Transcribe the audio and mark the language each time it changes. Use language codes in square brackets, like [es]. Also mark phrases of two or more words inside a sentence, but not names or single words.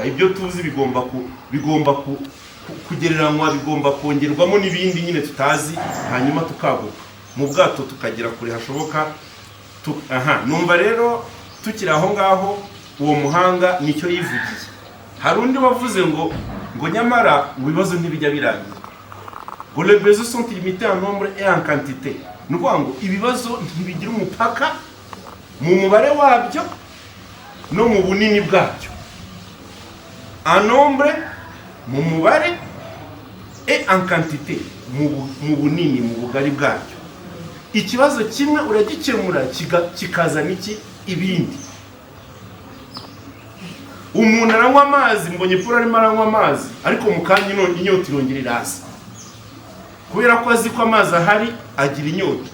[rw] Ibyo tuzi bigomba kugereranywa, bigomba kongerwamo n'ibindi nyine tutazi, hanyuma tukaguka mu bwato tukagera kure hashoboka. Numva rero tukiri aho ngaho, uwo muhanga nicyo yivugiye. Hari undi wavuze ngo nyamara ngo ibibazo ntibijya birangira, ngo [fr] les besoins sont limités en nombre et en quantité. [rw] Nukuvuga ngo ibibazo ntibigira umupaka mu mubare wabyo no mu bunini bwabyo. [fr] En nombre, [rw] mu mubare, [fr] et en quantité, [rw] mu bunini, mu bugari bwabyo. Ikibazo kimwe uragikemura kikazana ibindi. Umuntu aranywa amazi, mbonye Paul arimo aranywa amazi, ariko mu kanya inyota irongera iraza, kubera ko azi ko amazi ahari agira inyota.